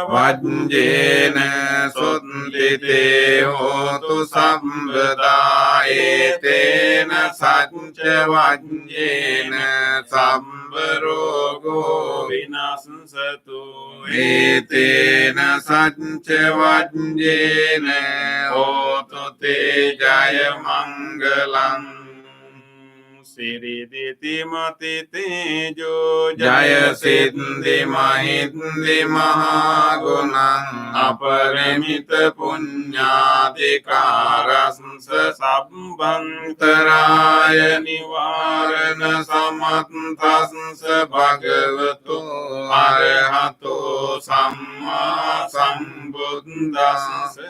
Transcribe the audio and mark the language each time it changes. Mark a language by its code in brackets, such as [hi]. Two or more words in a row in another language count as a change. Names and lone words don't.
[pi] วัจเจนะสุตติเตโหตุสัพพดาเอเตนะสัจจวัจเจนะสัพพโรโก vinasansatu เอเตนะสัจจวัจเจนะโหตุเตจายมังกลัง siriditi mati tejo จายสิทธิมหิทธิมหากุณังอปริมิตปุญญาธิการัสสะสัพพันตรายนิวารณสัมมัตตัสสะภะคะวะโตอะระหะโตสัมมาสัมพุทธัสสะ